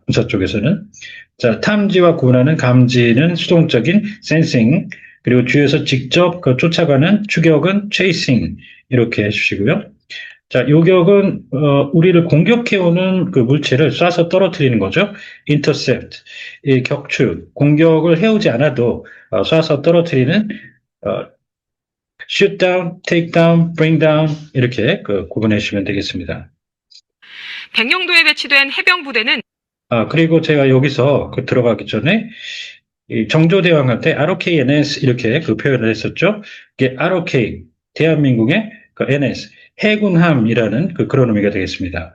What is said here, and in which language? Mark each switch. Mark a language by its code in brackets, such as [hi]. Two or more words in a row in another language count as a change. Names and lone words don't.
[ko] 군사 쪽에서는. 자, 탐지와 구분하는 감지는 수동적인 sensing, 그리고 뒤에서 직접 쫓아가는 추격은 chasing 이렇게 해주시고요. 자, 요격은 우리를 공격해오는 그 물체를 쏴서 떨어뜨리는 거죠. intercept, 이 격추, 공격을 해오지 않아도 쏴서 떨어뜨리는 [en] shoot down, take down, bring down [ko] 이렇게 구분해 주시면 되겠습니다. 백령도에 배치된 해병부대는 그리고 제가 여기서 들어가기 전에 이 정조대왕한테 ROKNS 이렇게 표현을 했었죠. 이게 ROK, 대한민국의 NS, 해군함이라는 그런 의미가 되겠습니다.